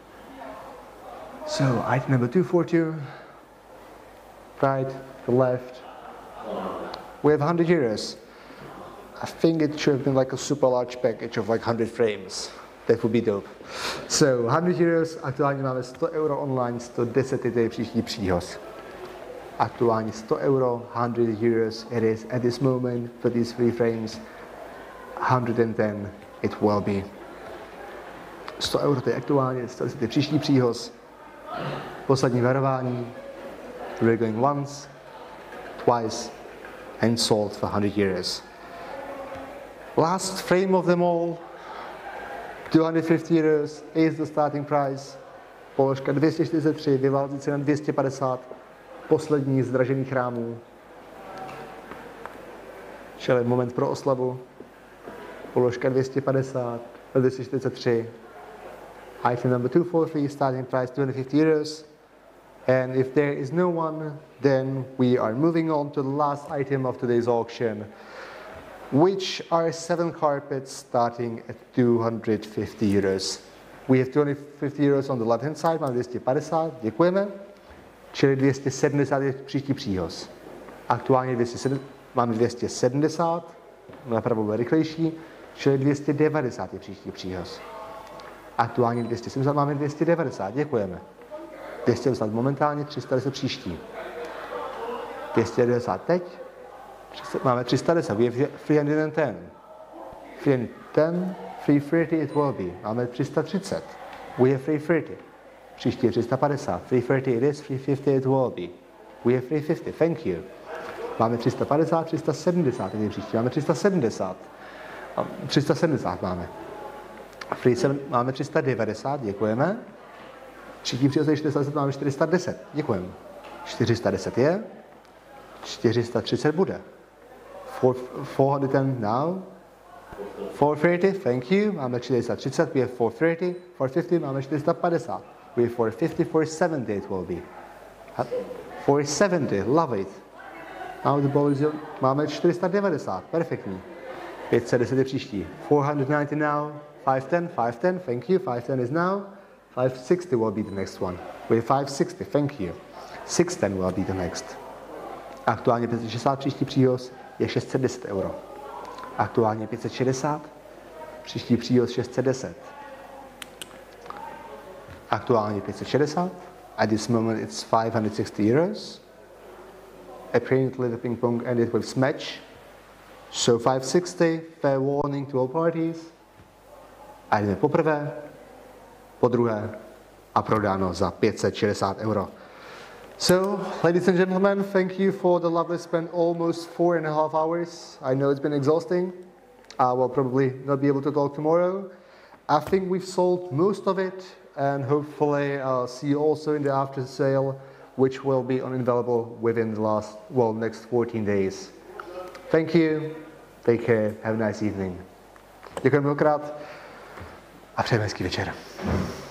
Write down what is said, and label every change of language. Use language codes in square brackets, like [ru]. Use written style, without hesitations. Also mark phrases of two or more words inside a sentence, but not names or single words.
[en] So, item number 242, right, the left. We have 100 euros. I think it should have been like a super large package of like 100 frames. That would be dope. So, 100 euros, [cs] aktuálně máme 100 euro online, 110 je příští příhoz. [en] Aktuálně 100 euro, 100 euros it is at this moment for these 3 frames. 110 it will be. [cs] 100 euro to je aktuálně, 110 je příští příhoz. Poslední varování. [en] We're going once, twice and sold for 100 euros. Last frame of them all, 250 euros is the starting price. [cs] Položka 243, vyválcí cena 250, poslední zdražených rámů. Čili moment pro oslavu. Položka 250, 243. [en] Item number 243, starting price 250 euros. And if there is no one, then we are moving on to the last item of today's auction, which are 7 carpets starting at 250 euros. We have 250 euros on the left hand side, [cs] máme 250, děkujeme. Čili 270 je příští příhoz. Aktuálně máme 270, napravo bude rychlejší, čili 290 je příští příhoz. Aktuálně 270, máme 290, děkujeme. 290 momentálně, 310 příští. 290 teď, máme 310, [en] we have 310. 310, 330 it will be. Máme 330. We have 330. [cs] Příští je 350. [en] 330 it is, 350 it will be. We have 350, thank you. [cs] Máme 350, 370, tady příští. Máme 370. 370 máme. Máme 390, děkujeme. Příští příležitost 410, máme 410, děkujeme. 410 je, 430 bude. [en] 410 now. 430, thank you. [cs] Máme 430, [en] we have 430. [cs] 450, máme 450. [en] We have 450, 470 it will be. 470, love it. Now the ball is your... [cs] Máme 490, perfektní. 510 je příští. 490 now. [en] 510, 510, thank you. 510 is now. 560 will be the next one. We have 560, thank you. 610 will be the next. [cs] Aktuálně 560, příští příhoz je 610 euro. Aktuálně 560, příští příhoz 610. Aktuálně 560, [en] at this moment it's 560 euros. Apparently the ping pong ended with smash. So 560, fair warning to all parties. [cs] A jdeme poprvé, podruhé a prodáno za 560 euro. [en] So, ladies and gentlemen, thank you for the lovely spent almost 4.5 hours. I know it's been exhausting. I will probably not be able to talk tomorrow. I think we've sold most of it, and hopefully I'll see you also in the after sale, which will be unavailable within the next 14 days. Thank you, take care, have a nice evening. [cs] Děkuji mnohokrát a přejeme hezký večer.